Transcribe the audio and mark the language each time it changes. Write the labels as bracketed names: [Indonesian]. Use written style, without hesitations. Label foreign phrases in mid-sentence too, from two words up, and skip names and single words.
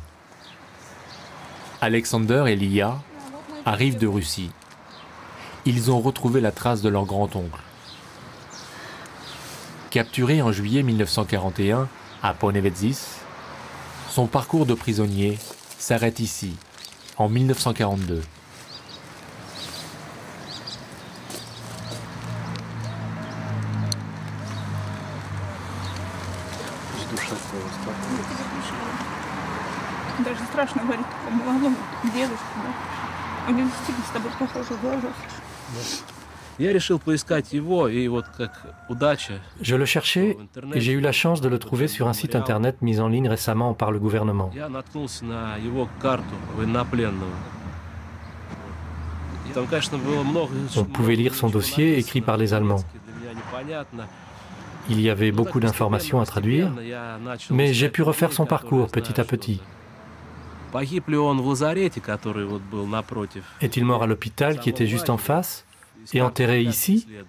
[French] Alexander et Lia arrivent de Russie. Ils ont retrouvé la trace de leur grand-oncle. Capturé en juillet 1941 à Ponevezis, son parcours de prisonnier s'arrête ici, en 1942. [Russian] Даже страшно говорить такому молодому девушке, да? У него действительно с тобой похожи глаза. Я решил поискать его, и вот как удача. [French] Je le cherchais et j'ai eu la chance de le trouver sur un site internet mis en ligne récemment par le gouvernement. [Russian] Я наткнулся на его карту военнопленного. Там, конечно, было много. [French] On pouvait lire son dossier écrit par les Allemands. Il y avait beaucoup d'informations à traduire, mais j'ai pu refaire son parcours petit à petit. Est-il mort à l'hôpital qui était juste en face et enterré ici?